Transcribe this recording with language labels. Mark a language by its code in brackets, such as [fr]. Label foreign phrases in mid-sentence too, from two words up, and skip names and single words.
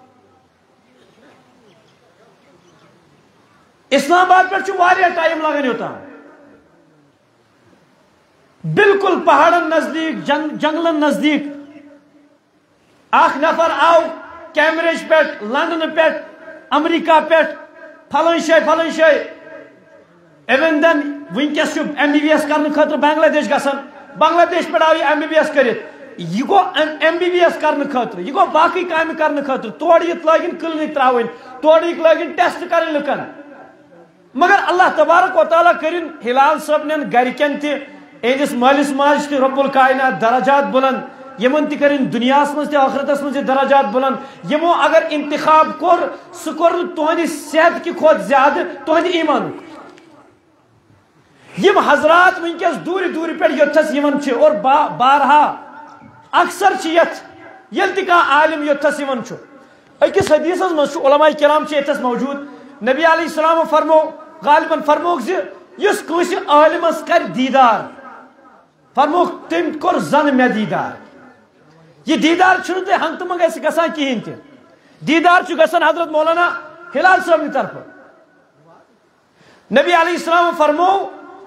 [ks] اسلام آباد پٮ۪ٹھ چھُ واریاہ ٹایم لگان یوٚتام بالکل پہاڑن نزدیک جنگلن نزدیک اکھ نفر آو کیمبرج پٮ۪ٹھ لندنہٕ پٮ۪ٹھ امریکہ پٮ۪ٹھ فلٲنۍ جایہِ ایون دین ونکس MBBS کرنے خاطر بنگلہ دیش گژھان بنگلہ دیش پہ آو یہ MBBS کرت یہ گو MBBS کرنے خاطر یہ گو باقی کامہ کرنے خاطر تور یت لاگن کلینک تراؤن تور یت لاگن ٹیسٹ کرن لکن مگر اللہ تبارک و تعالیٰ کرن ہلال صاحب نن گرکن تہ اہندس مالس ماج تہ رب الکائنات درجات بلند یمن تہ کرن دنیا مز تہ آخرتس مز درجات بلند یمو اگر انتخاب کور سہ کور تہندِ صحت کی کھوت زیادہ تہندِ ایمان یم حضرات ونکس دور دور پہ یوتھس یون اور بارہا اکثر یت یل تہ کانٛہہ عالم یوتھس یون اکس حدیثس مز علماء کرام یتھس موجود نبی علیہ السلام فرمو غالباً فرموک زس کٲنٛسہِ عالمس کر دیدار فرموک تم کور زن مے دیدار یہ دیدار چھنہ تہ ہنگتہ منگہ گژھان کہین تہ دیدار چھ گژھان حضرت مولانا ہلال صاحب طرف نبی علیہ السلام فرمو